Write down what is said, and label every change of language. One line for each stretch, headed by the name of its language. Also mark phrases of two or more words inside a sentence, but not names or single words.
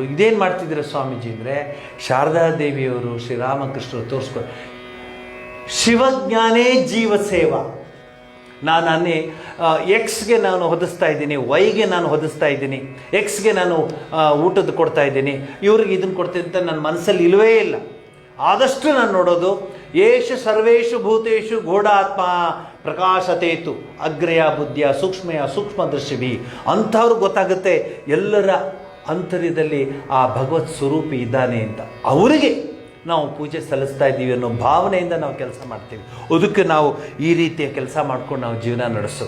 Kannada: ಇದೇನು ಮಾಡ್ತಿದ್ದೀರ ಸ್ವಾಮೀಜಿ ಅಂದರೆ, ಶಾರದಾದೇವಿಯವರು ಶ್ರೀರಾಮಕೃಷ್ಣರು ತೋರಿಸ್ಕೊಂಡು
Sanskrit: ಶಿವಜ್ಞಾನೇ ಜೀವ ಸೇವಾ.
Kannada: ನಾನೇ ಎಕ್ಸ್ಗೆ ನಾನು ಹೊದಿಸ್ತಾ ಇದ್ದೀನಿ, ವೈಗೆ ನಾನು ಹೊದಿಸ್ತಾ ಇದ್ದೀನಿ, ಎಕ್ಸ್ಗೆ ನಾನು ಊಟದ ಕೊಡ್ತಾ ಇದ್ದೀನಿ, ಇವ್ರಿಗೆ ಇದನ್ನು ಕೊಡ್ತೀನಿ ಅಂತ ನನ್ನ ಮನಸ್ಸಲ್ಲಿ ಇಲ್ಲವೇ ಇಲ್ಲ. ಆದಷ್ಟು ನಾನು ನೋಡೋದು
Sanskrit: ಏಷ ಸರ್ವೇಷು ಭೂತೇಷು ಗೂಢಾತ್ಮ ಪ್ರಕಾಶತೇತು ಅಗ್ರಯ ಬುದ್ಧಿಯ ಸೂಕ್ಷ್ಮಯ ಸೂಕ್ಷ್ಮದರ್ಶಿಭಿ.
Kannada: ಅಂಥವ್ರಿಗೆ ಗೊತ್ತಾಗುತ್ತೆ ಎಲ್ಲರ ಅಂತರ್ಯದಲ್ಲಿ ಆ ಭಗವತ್ ಸ್ವರೂಪಿ ಇದ್ದಾನೆ ಅಂತ. ಅವರಿಗೆ ನಾವು ಪೂಜೆ ಸಲ್ಲಿಸ್ತಾ ಇದ್ದೀವಿ ಅನ್ನೋ ಭಾವನೆಯಿಂದ ನಾವು ಕೆಲಸ ಮಾಡ್ತೀವಿ. ಅದಕ್ಕೆ ನಾವು ಈ ರೀತಿಯ ಕೆಲಸ ಮಾಡ್ಕೊಂಡು ನಾವು ಜೀವನ ನಡೆಸೋದು.